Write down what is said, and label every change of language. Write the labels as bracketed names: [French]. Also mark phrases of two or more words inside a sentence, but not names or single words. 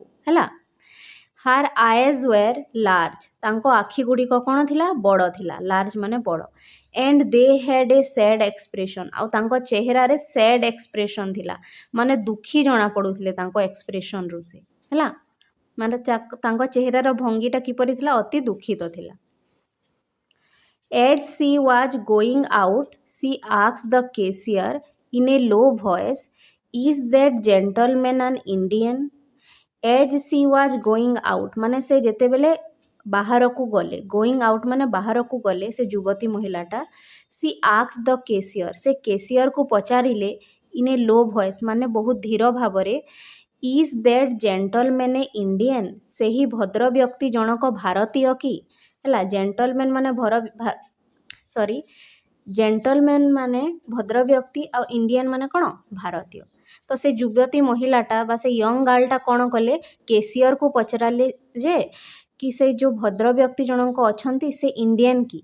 [Odia] ହେଲା, [English] her eyes were large, [Odia] ତାଙ୍କ ଆଖି ଗୁଡ଼ିକ କ'ଣ ଥିଲା, ବଡ଼ ଥିଲା। ଲାର୍ଜ ମାନେ ବଡ଼। [English] and they had a sad expression, [Odia] ଆଉ ତାଙ୍କ ଚେହେରାରେ [English] sad expression [Odia] ଥିଲା, ମାନେ ଦୁଃଖୀ ଜଣାପଡ଼ୁଥିଲେ ତାଙ୍କ ଏକ୍ସପ୍ରେସନ୍ରୁ ସେ। ହେଲା, ମାନେ ତାଙ୍କ ଚେହେରାର ଭଙ୍ଗୀଟା କିପରି ଥିଲା, ଅତି ଦୁଃଖିତ ଥିଲା। [English] As she was going out, she asked the cashier in a low voice, "Is that gentleman an Indian?" As she was going out [Odia] ମାନେ ସେ ଯେତେବେଳେ ବାହାରକୁ ଗଲେ, [English] going out [Odia] ମାନେ ବାହାରକୁ ଗଲେ ସେ ଯୁବତୀ ମହିଳାଟା, [English] she asked the cashier, [Odia] ସେ କେସିୟରକୁ ପଚାରିଲେ, [English] in a low voice [Odia] ମାନେ ବହୁତ ଧୀର ଭାବରେ, [English] is that gentleman a Indian, [Odia] ସେହି ଭଦ୍ର ବ୍ୟକ୍ତି ଜଣକ ଭାରତୀୟ କି? ହେଲା, ଜେଣ୍ଟଲମ୍ୟାନ୍ ମାନେ ଜେଣ୍ଟଲମ୍ୟାନ୍ ମାନେ ଭଦ୍ର ବ୍ୟକ୍ତି, ଆଉ ଇଣ୍ଡିଆନ୍ ମାନେ କ'ଣ, ଭାରତୀୟ। ତ ସେ ଯୁବତୀ ମହିଳାଟା ବା ସେ [English] young girlଟା [Odia] କ'ଣ କଲେ, କେସିୟରକୁ ପଚାରିଲେ ଯେ କି ସେ ଯେଉଁ ଭଦ୍ର ବ୍ୟକ୍ତି ଜଣଙ୍କ ଅଛନ୍ତି ସେ ଇଣ୍ଡିଆନ୍ କି?